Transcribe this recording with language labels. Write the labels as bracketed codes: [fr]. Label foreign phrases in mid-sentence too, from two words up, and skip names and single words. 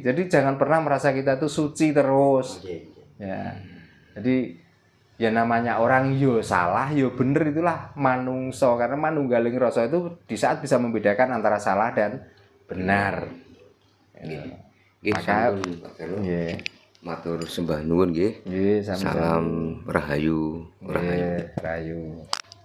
[id] Jadi jangan pernah merasa kita tuh suci terus. Ya. Jadi ya namanya orang [jv] yo salah yo bener, [id] itulah manungso, karena [jv] manunggaling rasa [id] itu di saat bisa membedakan antara salah dan benar. [jv] Maka matur sembah nuwun nggih. Nggih, [id] Salam rahayu. Rahayu.